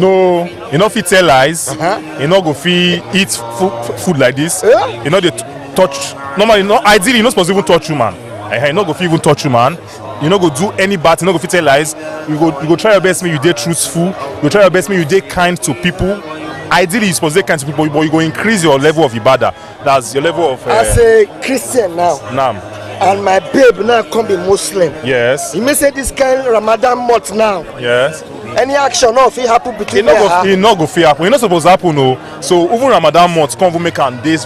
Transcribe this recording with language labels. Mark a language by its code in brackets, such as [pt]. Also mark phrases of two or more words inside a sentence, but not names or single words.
[pcm] No, you no fit tell lies. You no go fit eat food like this. You know they touch. Normally, ideally, you no supposed to even touch human. You no go fit even touch human. You no go do any bad. You no go fit tell lies. You go try your best. Make you dey truthful. You try your best. Make you dey kind to people. Ideally, you're supposed to be kind to people, but you go increase your level of ibadah. That's your level of. As a Christian now. And my babe now come be Muslim. Yes. You may say this kind of Ramadan month now. Yes. Any action no fit happen between them. It no go fit happen. It not supposed to happen, no. So even Ramadan month come even make am days.